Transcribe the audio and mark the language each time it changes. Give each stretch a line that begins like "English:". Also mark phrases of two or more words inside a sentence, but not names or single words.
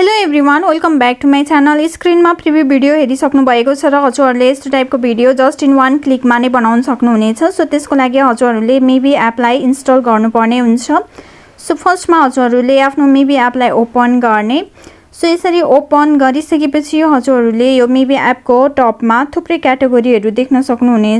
English: Everyone, welcome back to my channel.
Nepali: स्क्रीन में
English: preview video
Nepali: हेरिसक्नु भएको छ र हजुरहरुले यस्तो टाइपको भिडियो
English: just in one click
Nepali: में नै बनाउन सक्नुहुनेछ। सो त्यसको लागि हजुरहरुले मिवी एपलाई इन्स्टल गर्नुपर्ने हुन्छ। सो फर्स्टमा हजुरहरुले आफ्नो मिवी एपलाई ओपन गर्ने। सो यसरी ओपन गरिसकेपछि हजुरहरुले यो मिवी एपको टपमा थुप्रै क्याटेगोरीहरु देख्न सक्नुहुनेछ।